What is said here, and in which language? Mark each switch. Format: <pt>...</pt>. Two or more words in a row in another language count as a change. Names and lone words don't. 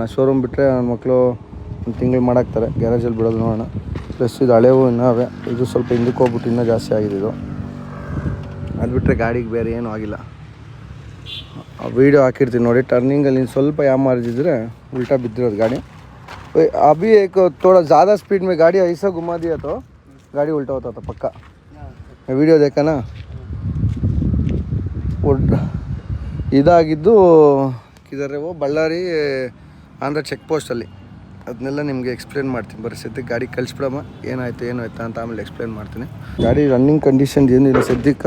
<kn>ಶೋರೂಮ್ ಬಿಟ್ಟರೆ ನನ್ನ ಮಕ್ಕಳು ಒಂದು ತಿಂಗಳು ಮಾಡಾಕ್ತಾರೆ, ಗ್ಯಾರೇಜಲ್ಲಿ ಬಿಡೋದು ನೋಡೋಣ. ಪ್ಲಸ್ ಇದು ಹಳೆವು ಇನ್ನೂ ಇದು ಸ್ವಲ್ಪ ಹಿಂದಕ್ಕೆ ಹೋಗ್ಬಿಟ್ಟು ಇನ್ನೂ ಜಾಸ್ತಿ ಆಗಿದೆ ಇದು. ಅದು ಬಿಟ್ಟರೆ ಗಾಡಿಗೆ ಬೇರೆ ಏನೂ ಆಗಿಲ್ಲ. ವೀಡಿಯೋ ಹಾಕಿರ್ತೀನಿ ನೋಡಿ. ಟರ್ನಿಂಗಲ್ಲಿ ಸ್ವಲ್ಪ ಯಾಮಾರಿದ್ರೆ ಉಲ್ಟಾ ಬಿದ್ದಿರೋದು ಗಾಡಿ.</kn> <hi>अभी एक थोड़ा ज़्यादा स्पीड में गाड़ी ऐसा घुमा दिया तो गाड़ी उल्टा होता था पक्का. मैं वीडियो देखा ना.</hi> <kn>ಇದಾಗಿದ್ದು ಕಿದರೆ ಬಳ್ಳಾರಿ ಆಂಧ್ರ ಚೆಕ್ ಪೋಸ್ಟಲ್ಲಿ. ಅದನ್ನೆಲ್ಲ ನಿಮಗೆ ಎಕ್ಸ್ಪ್ಲೇನ್ ಮಾಡ್ತೀನಿ. ಬರೀ ಸದ್ಯಕ್ಕೆ ಗಾಡಿ ಕಳಿಸ್ಬಿಡಮ್ಮ, ಏನಾಯ್ತು ಅಂತ ಆಮೇಲೆ ಎಕ್ಸ್ಪ್ಲೇನ್ ಮಾಡ್ತೀನಿ. ಗಾಡಿ</kn> <en>running condition</en> <kn>ಏನಿಲ್ಲ ಸದ್ಯಕ್ಕೆ.</kn>